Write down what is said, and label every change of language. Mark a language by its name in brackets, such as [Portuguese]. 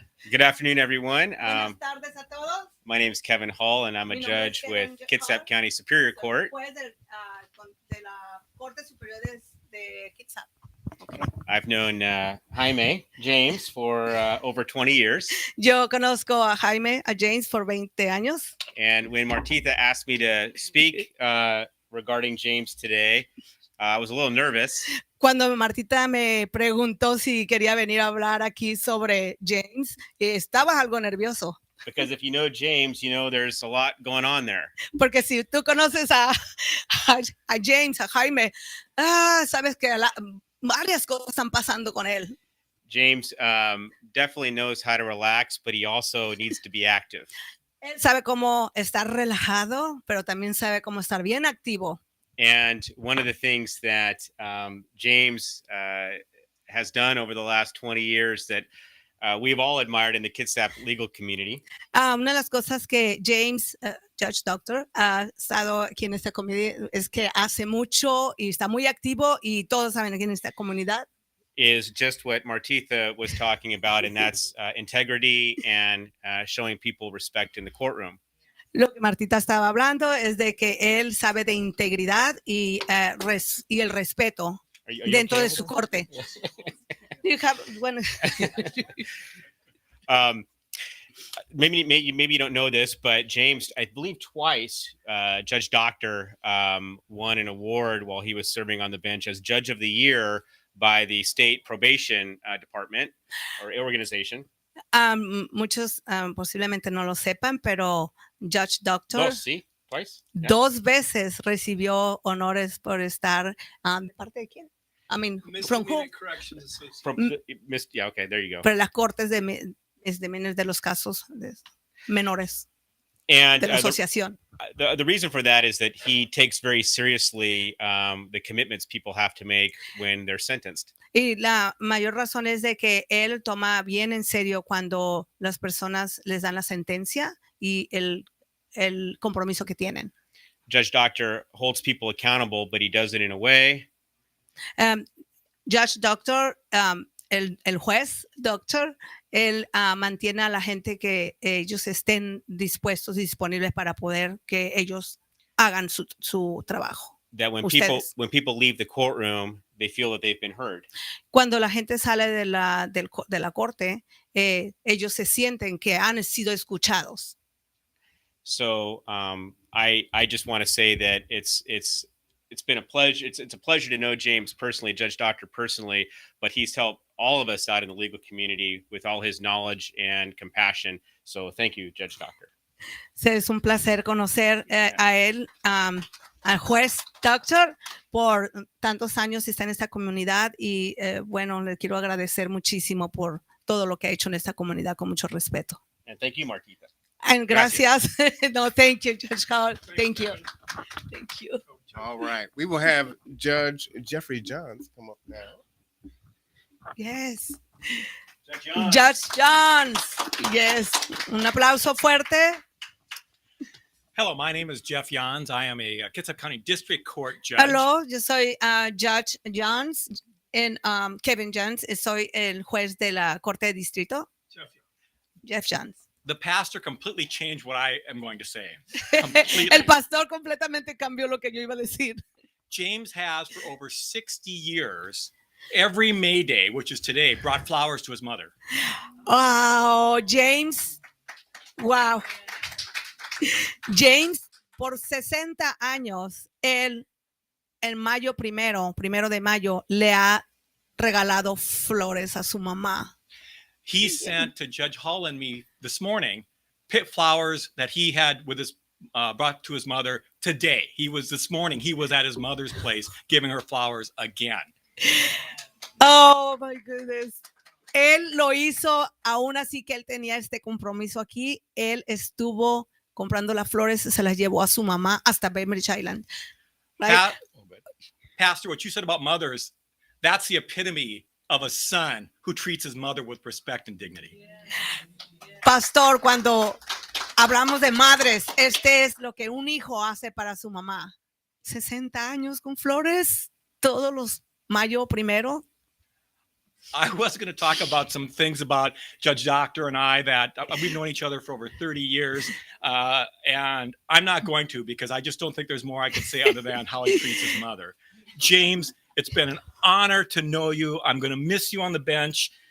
[English] Good afternoon, everyone. [Spanish] Buenas tardes a todos. [English] My name is Kevin Hall, and I'm a [Spanish] Mi nombre es [English] judge with Kevin Kitsap Hall. County Superior Court. [Spanish] Juez de la Corte Superior de Kitsap. [English] I've known Jaime James for over 20 years. [Spanish] Yo conozco a Jaime, a James, por 20 años. [English] And when Martitha asked me to speak regarding James today, I was a little nervous [Spanish] Cuando Martita me preguntó si quería venir a hablar aquí sobre James, estaba algo nervioso. [English] because if you know James, you know there's a lot going on there. [Spanish] Porque si tú conoces a James, a Jaime, sabes que varias cosas están pasando con él. [English] James definitely knows how to relax, but he also needs to be active. [Spanish] Él sabe cómo estar relajado, pero también sabe cómo estar bien activo. [English] And one of the things that James has done over the last 20 years that we've all admired in the Kitsap legal community [Spanish] Una de las cosas que James, Judge Docter, ha estado aquí en esta comunidad es que hace mucho y está muy activo y todos saben aquí en esta comunidad. [English] is just what Martitha was talking about, and that's integrity and showing people respect in the courtroom. [Spanish] Lo que Martita estaba hablando es de que él sabe de integridad y el respeto [English] Are you [Spanish] dentro [English] okay [Spanish] de [English] with [Spanish] su [English] this? [Spanish] corte. [English] You have, [Spanish] bueno, [English] Maybe you don't know this, but James, I believe twice, Judge Docter won an award while he was serving on the bench as Judge of the Year by the state probation department or organization. [Spanish] muchos posiblemente no lo sepan, pero Judge Docter Dos, ¿sí? [English] Twice? Yeah. [Spanish] 2 veces recibió honores por estar ¿de parte de quién? [English] I mean, from who? Misdemeanor Corrections Association. From, yeah, okay, there you go. [Spanish] Pero las cortes de misdemeanors de los casos menores [English] And [Spanish] de la asociación. [English] the reason for that is that he takes very seriously the commitments people have to make when they're sentenced. [Spanish] Y la mayor razón es de que él toma bien en serio cuando las personas les dan la sentencia y el compromiso que tienen. [English] Judge Docter holds people accountable, but he does it in a way [Spanish] Judge Docter, el juez Docter, él mantiene a la gente que ellos estén dispuestos y disponibles para poder que ellos hagan su trabajo. [English] that when [Spanish] Ustedes. [English] people leave the courtroom, they feel that they've been heard. [Spanish] Cuando la gente sale de la corte, ellos se sienten que han sido escuchados. [English] So I just want to say that it's been a pleasure. It's a pleasure to know James personally, Judge Docter personally, but he's helped all of us out in the legal community with all his knowledge and compassion. So thank you, Judge Docter. [Spanish] Es un placer conocer a él, al juez Docter, por tantos años está en esta comunidad y bueno, le quiero agradecer muchísimo por todo lo que ha hecho en esta comunidad con mucho respeto. [English] And thank you, Martitha. And [Spanish] gracias. [English] No, thank you, Judge Hall. Thank you. Thank you. All right. We will have Judge Jeffrey Johns come up now. Yes. Judge John. [Spanish] Judge Johns. [English] Yes. [Spanish] Un aplauso fuerte. [English] Hello, my name is Jeff Jans. I am a Kitsap County District Court judge. [Spanish] Hello, yo soy Judge Johns, en Kevin Johns, soy el juez de la Corte de Distrito. [English] Jeff Johns. The pastor completely changed what I am going to say. [Spanish] El pastor completamente cambió lo que yo iba a decir. [English] James has for over 60 years, every May Day, which is today, brought flowers to his mother. Wow, James. Wow. [Spanish] James, por 60 años, él en mayo primero de mayo, le ha regalado flores a su mamá. [English] He sent to Judge Hall and me this morning pit flowers that he had with his brought to his mother today. This morning, he was at his mother's place giving her flowers again. Oh my goodness. [Spanish] Él lo hizo, aún así que él tenía este compromiso aquí. Él estuvo comprando las flores, se las llevó a su mamá hasta Bremerton Island. [English] Right? Pastor, what you said about mothers, that's the epitome of a son who treats his mother with respect and dignity. [Spanish] Pastor, cuando hablamos de madres, este es lo que un hijo hace para su mamá. 60 años con flores, todos los mayo primero. [English] I was going to talk about some things about Judge Docter and I that we've known each other for over 30 years. And I'm not going to, because I just don't think there's more I can say other than how he treats his mother. James, it's been an honor to know you. I'm going to miss you on the bench.